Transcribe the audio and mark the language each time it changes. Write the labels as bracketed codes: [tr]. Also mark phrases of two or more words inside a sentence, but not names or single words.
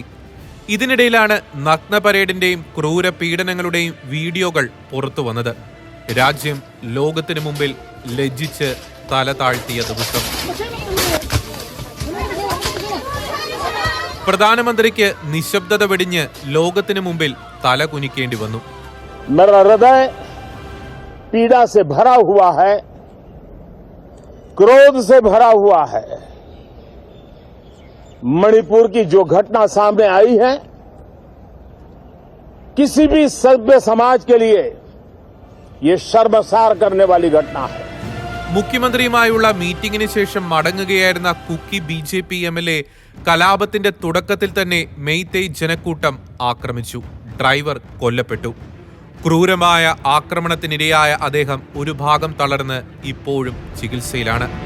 [ml] ഇതിനിടയിലാണ് നഗ്ന പരേഡിന്റെയും ക്രൂര പീഡനങ്ങളുടെയും വീഡിയോകൾ പുറത്തു വന്നത്. രാജ്യം ലോകത്തിനു മുമ്പിൽ ലജ്ജിച്ച് തല താഴ്ത്തിയ ദിവസം. പ്രധാനമന്ത്രിക്ക് നിശബ്ദത വെടിഞ്ഞ് ലോകത്തിനു മുമ്പിൽ തല കുനിക്കേണ്ടി വന്നു. [hi] मेरा हृदय पीड़ा से भरा हुआ है, क्रोध से भरा हुआ है. मणिपुर की जो घटना सामने आई है, किसी भी सभ्य समाज के लिए ये शर्मसार करने वाली घटना है. [ml] മുഖ്യമന്ത്രിയുമായുള്ള മീറ്റിംഗിന് ശേഷം മടങ്ങുകയായിരുന്ന കുക്കി BJP MLA കലാപത്തിന്റെ തുടക്കത്തിൽ തന്നെ മെയ്തേയ് ജനക്കൂട്ടം ആക്രമിച്ചു. ഡ്രൈവർ കൊല്ലപ്പെട്ടു. ക്രൂരമായ ആക്രമണത്തിനിരയായ അദ്ദേഹം ഒരു ഭാഗം തളർന്ന് ഇപ്പോഴും ചികിത്സയിലാണ്.